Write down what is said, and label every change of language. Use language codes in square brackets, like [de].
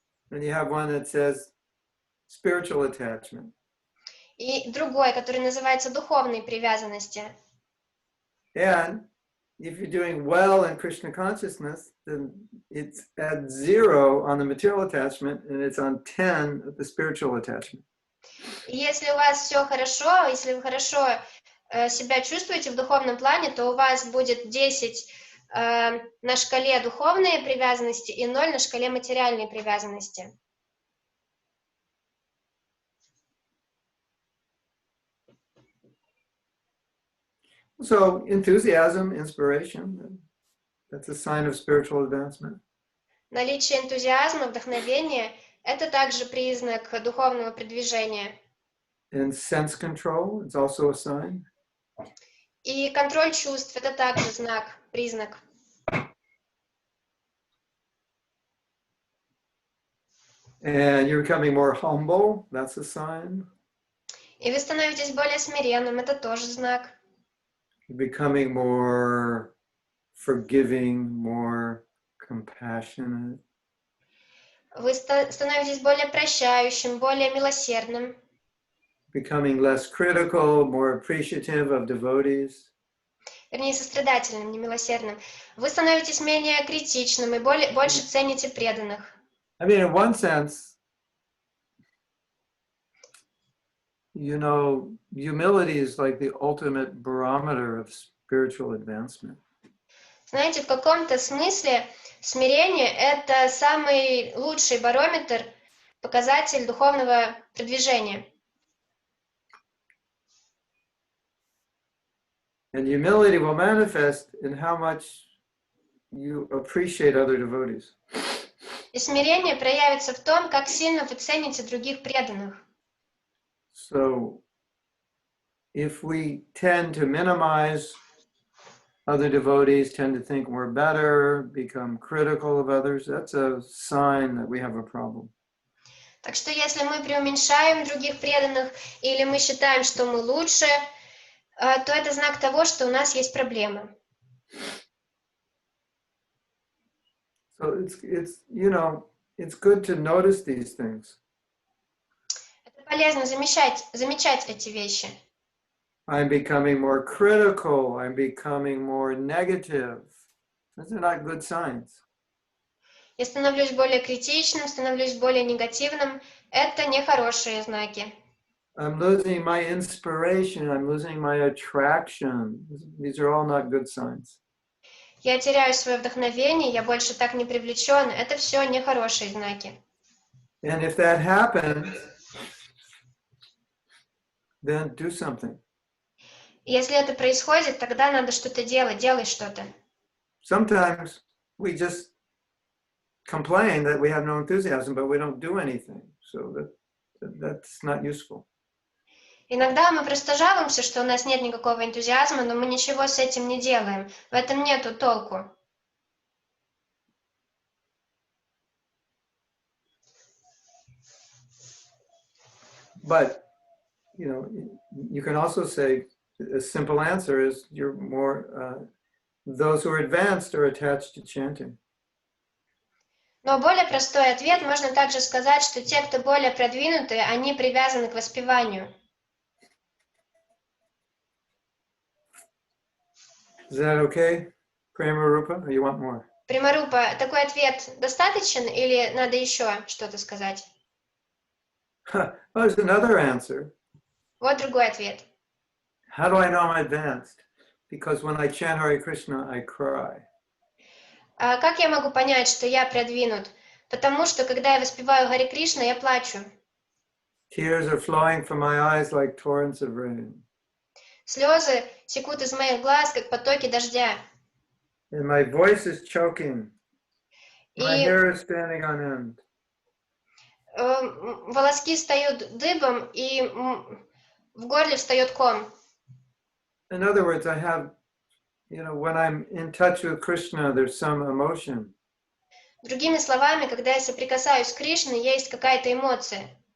[en] And you have one that says spiritual attachment. [ru] И другой, который называется духовные привязанности. [en] And if you're doing well in Krishna consciousness, then it's at 0 on the material attachment and it's on 10 of the spiritual attachment. [ru] И если у вас все хорошо, если вы хорошо себя чувствуете в духовном плане, то у вас будет 10 на шкале духовные привязанности и 0 на шкале материальной привязанности. [en] So enthusiasm, inspiration, that's a sign of spiritual advancement. [ru] Наличие энтузиазма, вдохновения – это также признак духовного продвижения. [en] And sense control is also a sign. [ru] И контроль чувств – это также знак, признак. [en] And you're becoming more humble, that's a sign. [ru] И вы становитесь более смиренным – это тоже знак. [en] You're becoming more forgiving, more compassionate. [ru] Вы становитесь более прощающим, более милосердным. [en] Becoming less critical, more appreciative of devotees. [ru] Вернее, сострадательным, не милосердным. Вы становитесь менее критичным и больше цените преданных. [en] I mean, in one sense, you know, humility is like the ultimate barometer of spiritual advancement. [ru] Знаете, в каком-то смысле смирение – это самый лучший барометр, показатель духовного продвижения. [en] And humility will manifest in how much you appreciate other devotees. [ru] И смирение проявится в том, как сильно вы цените других преданных. [en] So, if we tend to minimize other devotees, tend to think we're better, become critical of others, that's a sign that we have a problem. [ru] Так что если мы преуменьшаем других преданных или мы считаем, что мы лучше, то это знак того, что у нас есть проблемы. [en] So it's you know, it's good to notice these things. [ru] Это полезно замечать эти вещи. [en] I'm becoming more critical, I'm becoming more negative. Those are not good signs. [ru] Я становлюсь более критичным, становлюсь более негативным. Это нехорошие знаки. [en] I'm losing my inspiration, I'm losing my attraction. These are all not good signs. [ru] Я теряю свое вдохновение, я больше так не привлечен. Это все нехорошие знаки. [en] And if that happens, then do something. [ru] Если это происходит, тогда надо что-то делать, делай что-то. [en] Sometimes we just complain that we have no enthusiasm, but we don't do anything. So that's not useful. [ru] Иногда мы просто жалуемся, что у нас нет никакого энтузиазма, но мы ничего с этим не делаем. В этом нету толку. [en] But, you know, you can also say a simple answer is you're more, those who are advanced are attached to chanting. [ru] Но более простой ответ можно также сказать, что те, кто более продвинутые, они привязаны к воспеванию. [en] Is that okay, Prema Rupa, or you want more? [ru] Примарупа, такой ответ достаточен или надо еще что-то сказать? [en] Well, there's another answer. [ru] Вот другой ответ. [en] How do I know I'm advanced? Because when I chant Hare Krishna, I cry. [ru] А как я могу понять, что я продвинут? Потому что, когда я воспеваю Харе Кришна, я плачу. [en] Tears are flowing from my eyes like torrents of rain. [ru] Слезы текут из моих глаз, как потоки дождя. [en] And my voice is choking. My [ru] И [en] hair is standing on end. [ru] волоски встают дыбом, и в горле встает ком. [en] In other words, I have you know, when I'm in touch with Krishna, there's some emotion. [ru] Другими словами, когда я соприкасаюсь с Кришной, есть какая-то эмоция.